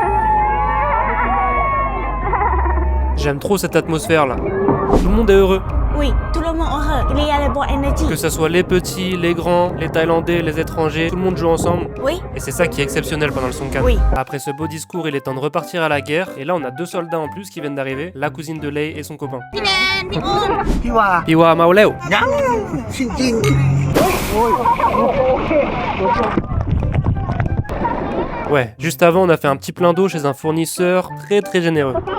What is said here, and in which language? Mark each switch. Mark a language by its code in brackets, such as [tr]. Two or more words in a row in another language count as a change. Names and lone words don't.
[fr] J'aime trop cette atmosphère là. Tout le monde est heureux. Oui, tout le monde heureux. Il y a la bonne énergie. Que ce soit les petits, les grands, les Thaïlandais, les étrangers, tout le monde joue ensemble. Oui. Et c'est ça qui est exceptionnel pendant le Songkran. Oui. Après ce beau discours, il est temps de repartir à la guerre. Et là, on a 2 soldats en plus qui viennent d'arriver, la cousine de Lei et son copain. [th] พี่ว่า พี่ว่าเมาแล้ว. ยังจริง [fr] Ouais, juste avant, on a fait un petit plein d'eau chez un fournisseur très généreux.